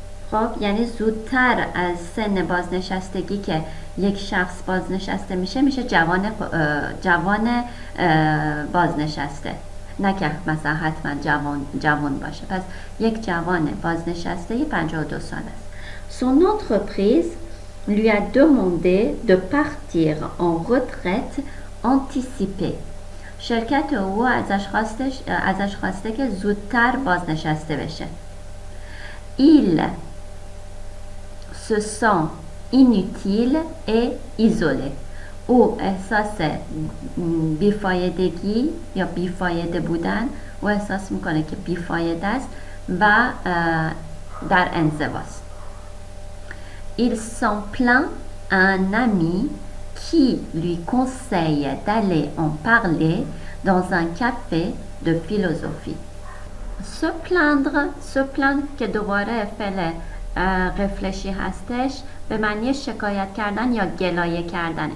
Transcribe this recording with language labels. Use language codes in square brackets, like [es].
[fa] خب یعنی زودتر از سن بازنشستگی که یک شخص بازنشسته میشه جوان بازنشسته، نه که مثلا حتما جوان باشه. پس یک جوان بازنشسته 52 سال است. [fr] Son entreprise lui a demandé de partir en retraite anticipée. [fa] شرکت او ازش خواسته که زودتر بازنشسته بشه. [fr] Il se sent inutile et isolé. [fa] او احساس بیفایدگی یا بیفایده بودن او احساس میکنه که بیفایده است و در انزواست. [fr] Il s'en plaint à un ami qui lui conseille d'aller en parler dans un café de philosophie. Se plaindre [fa] که دوباره فعل قفلشی هستش به معنی شکایت کردن یا گلایه کردن.